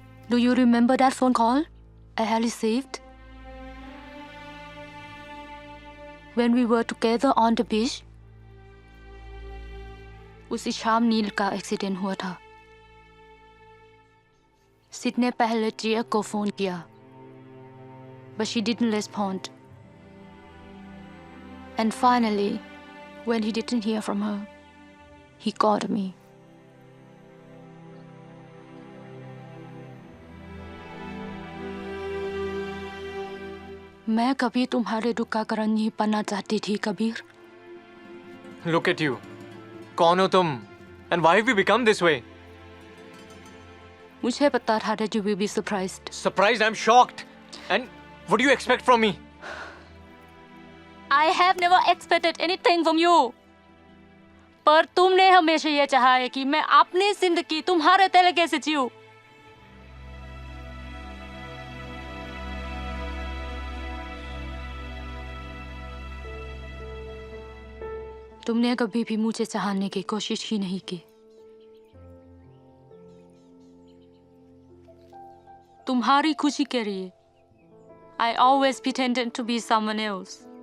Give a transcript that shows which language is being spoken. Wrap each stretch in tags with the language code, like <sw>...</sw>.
<en>Do you remember that phone call I had received when we were together on the beach?</en> <hi>उसी शाम नील का accident हुआ था। सिड ने पहले जिया को फोन किया,</hi> <en>but she didn't respond. And finally, when he didn't hear from her, he called me.</en> <hi>मैं कभी तुम्हारे दुख का कारण नहीं बनना चाहती थी कबीर।</hi> <en>Look at you.</en> <hi>कौन हो तुम?</hi> <en>And why have you become this way?</en> <hi>मुझे पता था</hi> <en>that you will be surprised. Surprised? I'm shocked. And what do you expect from me? I have never expected anything from you.</en> <hi>पर तुमने हमेशा ये चाहा है कि मैं अपनी जिंदगी तुम्हारे तरीके से जीऊं। तुमने कभी भी मुझे चाहने की कोशिश ही नहीं की। तुम्हारी खुशी के लिए</hi> <en>I always pretended to be someone else.</en>